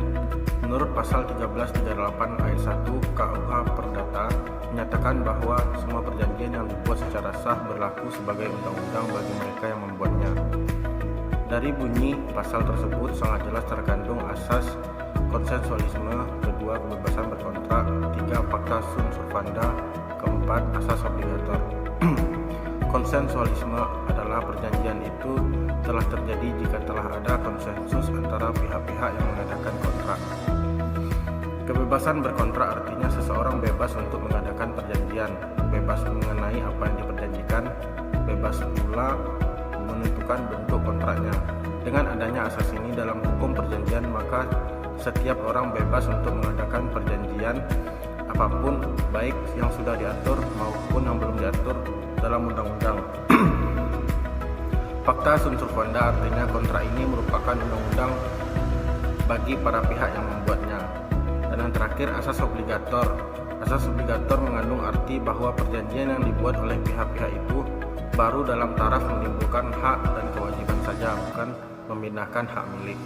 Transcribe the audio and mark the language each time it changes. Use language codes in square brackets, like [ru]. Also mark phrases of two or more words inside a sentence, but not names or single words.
[id] Menurut pasal 1338 ayat 1 KUH Perdata menyatakan bahwa semua perjanjian yang dibuat secara sah berlaku sebagai undang-undang bagi mereka yang membuatnya. Dari bunyi pasal tersebut sangat jelas terkandung asas konsensualisme, kedua kebebasan berkontrak, tiga [la] fakta sunt servanda, [id] keempat asas obligator. Konsensualisme adalah perjanjian itu telah terjadi jika telah ada konsensus antara pihak-pihak yang mengadakan kontrak. Kebebasan berkontrak artinya seseorang bebas untuk mengadakan perjanjian, bebas mengenai apa yang diperjanjikan, bebas pula menentukan bentuk kontraknya. Dengan adanya asas ini dalam hukum perjanjian, maka setiap orang bebas untuk mengadakan perjanjian apapun, baik yang sudah diatur maupun yang belum diatur dalam undang-undang. [la] Fakta sunt servanda [id] artinya kontrak ini merupakan undang-undang bagi para pihak yang membuatnya. Dan yang terakhir, asas obligator. Asas obligator mengandung arti bahwa perjanjian yang dibuat oleh pihak-pihak itu baru dalam taraf menimbulkan hak dan kewajiban saja, bukan memindahkan hak milik.